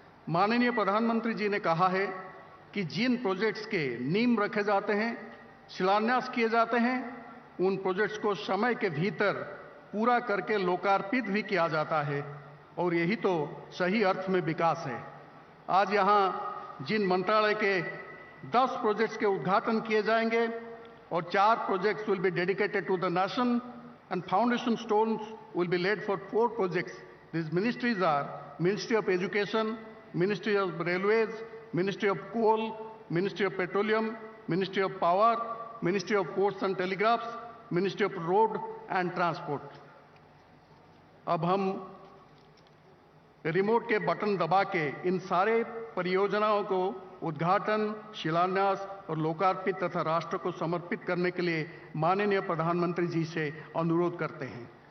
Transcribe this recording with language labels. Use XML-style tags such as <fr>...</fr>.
<hi>माननीय प्रधानमंत्री जी ने कहा है कि जिन प्रोजेक्ट्स के नींव रखे जाते हैं, शिलान्यास किए जाते हैं, उन प्रोजेक्ट्स को समय के भीतर पूरा करके लोकार्पित भी किया जाता है, और यही तो सही अर्थ में विकास है। आज यहाँ जिन मंत्रालय के 10 प्रोजेक्ट्स के उद्घाटन किए जाएंगे और 4 projects</hi> <en>Will be dedicated to the nation and foundation stones will be laid for 4 projects. These ministries are Ministry of Education, Ministry of Railways, Ministry of Coal, Ministry of Petroleum, Ministry of Power, Ministry of Posts and Telegraphs, Ministry of Road and Transport.</en> <hi>अब हम remote के button दबा के इन सारे परियोजनाओं को उद्घाटन, शिलान्यास और लोकार्पित तथा राष्ट्र को समर्पित करने के लिए माननीय प्रधानमंत्री जी से अनुरोध करते हैं।</hi>